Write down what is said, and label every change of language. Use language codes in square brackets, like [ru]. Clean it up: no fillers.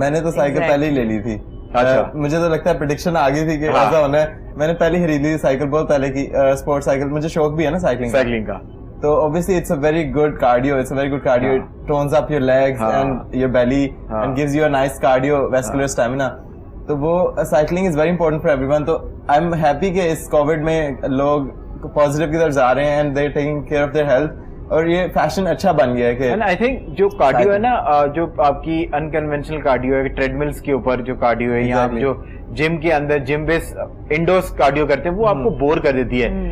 [hi] मैंने तो साइकिल पहले ही ले ली थी. अच्छा. मुझे तो लगता है प्रेडिक्शन आ गई थी कि ऐसा होना है. मैंने पहले खरीद ली थी साइकिल, बहुत पहले की स्पोर्ट्स साइकिल. मुझे शौक भी है ना साइकिलिंग का. [en] तो obviously it's a very good cardio. It's a very good cardio. It tones up your legs and your belly and gives you a nice cardiovascular stamina. तो वो cycling is very important for everyone. [hi] तो I am happy कि इस Covid में लोग positive की तरफ जा रहे हैं and दे taking care of their health, और ये फैशन अच्छा बन गया है कि. एंड आई थिंक जो कार्डियो है ना, जो आपकी अनकन्वेंशनल कार्डियो है, ट्रेडमिल्स के ऊपर जो कार्डियो है, या आप जो जिम के अंदर जिम बेस इंडोर्स कार्डियो करते हैं, वो आपको बोर कर देती है.